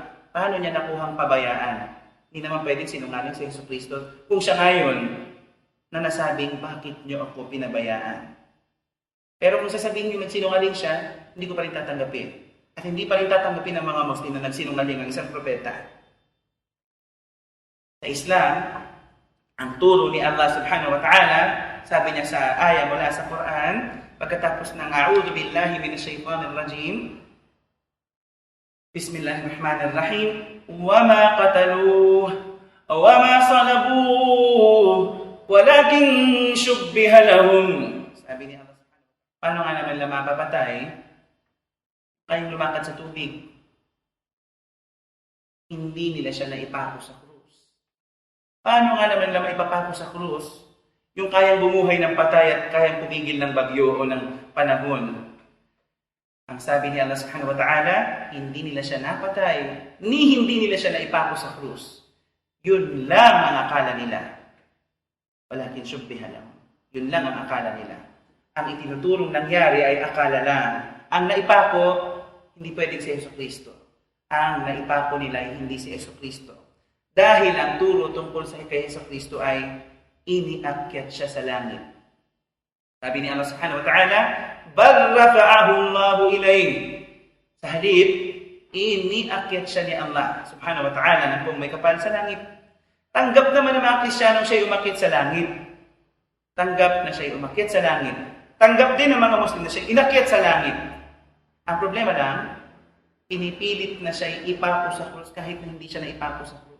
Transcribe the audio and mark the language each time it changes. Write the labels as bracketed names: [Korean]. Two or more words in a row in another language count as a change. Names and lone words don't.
[Filipino] Paano niya nakuhang pabayaan? Hindi naman pwedeng sinungaling si Jesucristo kung siya ngayon na nasabing, bakit niyo ako pinabayaan? Pero kung sasabihin niyo nagsinungaling siya, hindi ko pa rin tatanggapin. At hindi pa rin tatanggapin ng mga Muslim na nagsinungaling ang isang propeta. Sa Islam, ang turo ni Allah [Arabic] سبحانه وتعالى, [Filipino] sabi niya sa ayah mula sa Quran, pagkatapos ng [Arabic] أعوذ بالله من الشيطان الرجيم بسم الله الرحمن الرحيم, وَمَا قَتَلُوهُ وَمَا صَلَبُوهُ وَلَكِنْ شُبِّهَ لَهُمْ. [Filipino] Sabi ni Allah, paano nga naman lang mapapatay? Kayong lumakad sa tubig. Hindi nila siya naipako sa krus. Paano nga naman lang ipapako sa krus yung kayang bumuhay ng patay at kayang pumigil ng bagyo o ng panahon? Ang sabi ni Allah [Arabic] سبحانه وتعالى, [Filipino] hindi nila siya napatay, ni hindi nila siya naipako sa krus. Yun lang ang akala nila. [Arabic] ولكن شبه [Filipino] lang. Yun lang ang akala nila. Ang itinuturong nangyari ay akala lang. Ang naipako, hindi pwedeng si Jesucristo. Ang naipako nila ay hindi si Jesucristo. Dahil ang turo tungkol sa kay Jesucristo ay iniakyat siya sa langit. Sabi ni [Arabic] Allah سبحانه وتعالى بل رفعه الله إليه. [Filipino] Sa halip, iniakyat siya ni Allah [Arabic] سبحانه وتعالى [Filipino] na kung may kapal sa langit. Tanggap naman ng mga Kristiyanong siya umakyat sa langit. Tanggap na siya umakyat sa langit. Tanggap din ng mga Muslim na siya inakyat sa langit. Ang problema lang, pinipilit na siya ipako sa krus kahit na hindi siya naipako sa krus.